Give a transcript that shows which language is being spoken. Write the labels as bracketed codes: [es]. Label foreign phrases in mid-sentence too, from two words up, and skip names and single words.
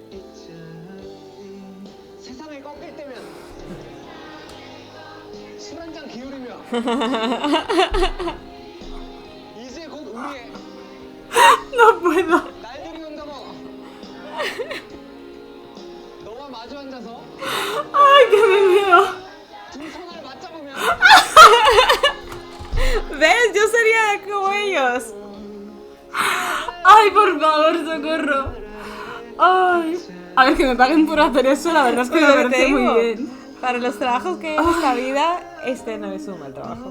[ko] 있잖니 세상에 꺾일 때면 술 한잔 기울이며 이제 곧 우리의 [es] No puedo. [ko] 날들이 온다고 너와 마주 앉아서 [es] Ay, que me veo. [ko] 두 손을 맞잡으며 [es] ¿Ves? Yo sería como ellos. Ay, por favor, socorro. Ay. A ver, que me paguen por hacer eso, la verdad es que me Pero te parece muy digo, bien. Para los trabajos que hay en esta vida, este no es un mal trabajo.